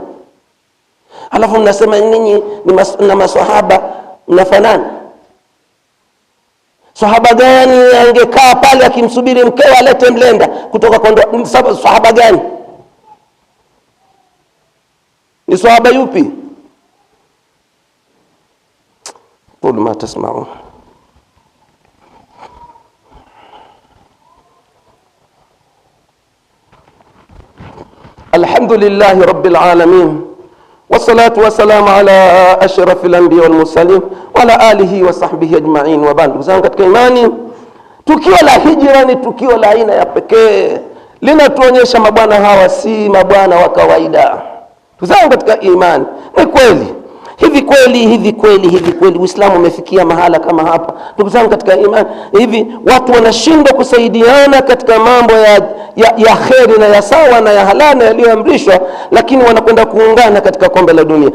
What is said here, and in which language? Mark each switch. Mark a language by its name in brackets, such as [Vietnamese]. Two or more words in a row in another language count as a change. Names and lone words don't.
[Swahili] Alafu mnasema ninyi na maswahaba mnafanana. Sahaba gani angekaa pale akimsubiri mkewe alete mlenda kutoka kwa sahaba gani? Ni sahaba yupi? [Arabic] قل ما تسمعون. الحمد لله رب العالمين والصلاة والسلام على أشرف الأنبياء والمرسلين وعلى آله وصحبه أجمعين وبعد. [Swahili] Ndugu katika imani, tukio la hijra ni tukio la aina ya pekee, linatuonyesha mabwana hawa si mabwana wa kawaida. Ndugu katika imani, ni kweli hivi kweli Uislamu umefikia mahala kama hapa? Ndugu zangu katika imani, hivi watu wanashindwa kusaidiana katika mambo ya kheri na ya sawa na ya halali yaliyoamrishwa, lakini wanakwenda kuungana katika kombe la dunia.